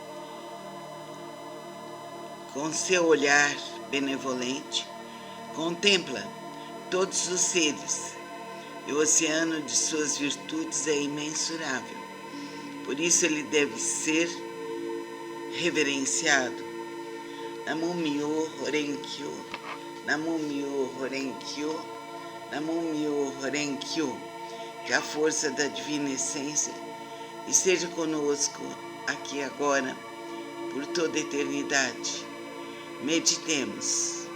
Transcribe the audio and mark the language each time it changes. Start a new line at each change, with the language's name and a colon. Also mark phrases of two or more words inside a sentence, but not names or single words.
Portuguese: Com seu olhar benevolente, contempla todos os seres, e o oceano de suas virtudes é imensurável. Por isso ele deve ser reverenciado.
Japanese: 南無妙法蓮華経、南無妙法蓮華経、南無妙法蓮華経.
Portuguese: Que a força da divina essência esteja conosco aqui agora, por toda a eternidade. Meditemos.